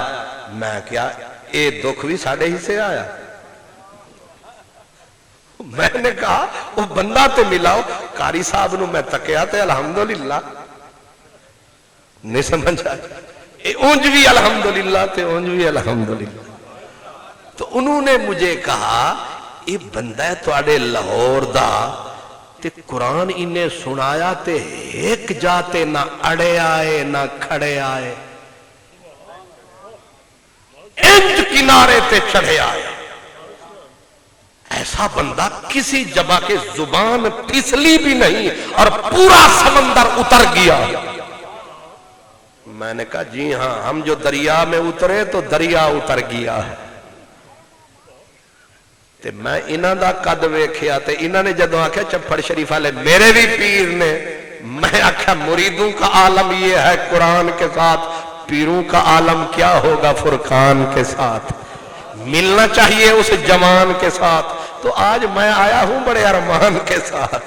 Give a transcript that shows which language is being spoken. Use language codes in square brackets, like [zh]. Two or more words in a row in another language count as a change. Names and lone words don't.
[pa] میں کیا اے دکھ بھی ساڑھے ہی سے آیا. [ur] میں نے کہا وہ بندہ تے ملاؤ. [pa] قاری صاحب نو میں تکیا تے الحمدللہ نہیں سمجھا، اونج بھی الحمدللہ تے اونج بھی الحمدللہ. [ur] تو انہوں نے مجھے کہا یہ بندہ ہے [pa] توڑے لاہور دا تے قرآن انہیں سنایا تے ایک جاتے نہ اڑے آئے نہ کھڑے آئے، انج کنارے تے چڑھے آئے. [ur] ایسا بندہ کسی جگہ کے زبان پھسلی بھی نہیں اور پورا سمندر اتر گیا. میں نے کہا جی ہاں، ہم جو دریا میں اترے تو دریا اتر گیا ہے. [pa] تے میں انہاں دا قد ویکھیا تے انہاں نے جدوں آکھیا چپڑ شریف والے میرے بھی پیر نے، میں آکھیا [ur] مریدوں کا عالم یہ ہے قرآن کے ساتھ، پیروں کا عالم کیا ہوگا فرقان کے ساتھ. ملنا چاہیے اس جوان کے ساتھ. تو آج میں آیا ہوں بڑے ارمان کے ساتھ.